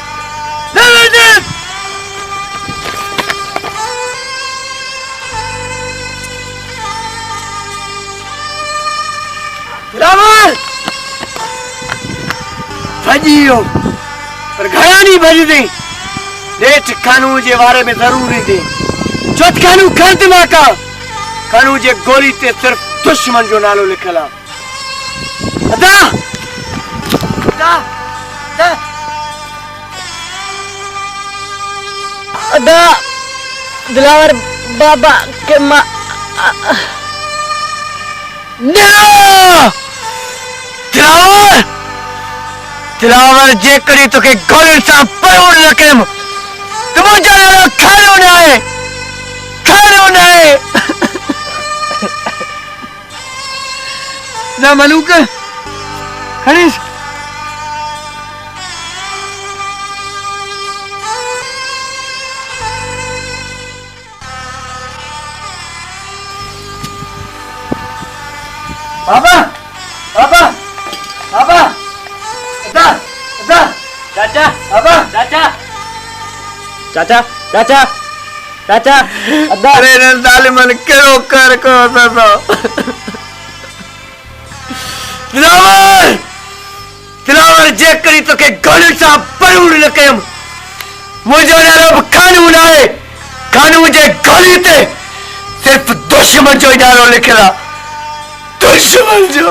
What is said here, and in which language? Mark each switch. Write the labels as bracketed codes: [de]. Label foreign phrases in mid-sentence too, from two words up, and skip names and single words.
[sd] दिलावर भजियो पर घड़ा नहीं भज दे। डेट खानू जे बारे में जरूरी दे। चौथ खानू खर दिमाग खानू जे गोली ते सिर्फ दुश्मन जो नालो लिखल आ। अदा अदा, अदा, अदा, दिलावर बाबा के माँ। दिलावर दिलावर जेकड़ी तोखे गोलियुनि सां परोड़ न कयमि त मुंहिंजो नालो खैरो न आहे, खैरो न आहे। ना मलूक खणीस। बाबा बाबा बाबा [hi] इधर इधर [sd] चाचा बाबा चाचा चाचा चाचा चाचा अरे न जालिमन करो कर को तो दिलावर दिलावर जेकड़ी तोखे गोलियुनि सां परोड़ न कयमि मुंहिंजो नालो कानून आहे। कानून जे गोली ते सिर्फ दुश्मन जो ई नालो लिखियलु आहे, दुश्मन जो।